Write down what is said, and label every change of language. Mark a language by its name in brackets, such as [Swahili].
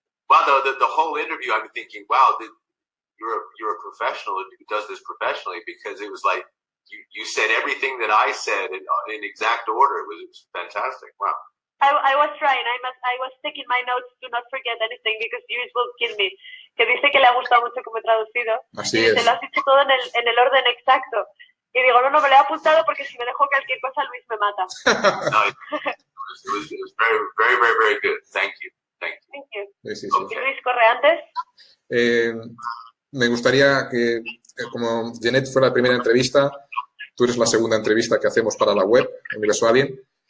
[English] Wow, the whole interview, I'm thinking, wow, you're a professional who does this professionally, because it was like you said everything that I said in exact order. It was fantastic. Wow. I was trying. I was taking my notes to not forget anything, because Luis will kill me. [Spanish] Que dice que le ha gustado mucho como he traducido. Así y es. dice, lo has dicho todo en el orden exacto. Y digo, no, me lo he apuntado porque si me dejo cualquier cosa, Luis me mata. [English] No, it was very, very, very, very good. Thank you. Thank you. Thank you. [Spanish] Sí, sí, sí. ¿Y Luis corre antes? Me gustaría que, como Jeanette fue la primera entrevista, tú eres la segunda entrevista que hacemos para la web, Universo Alien.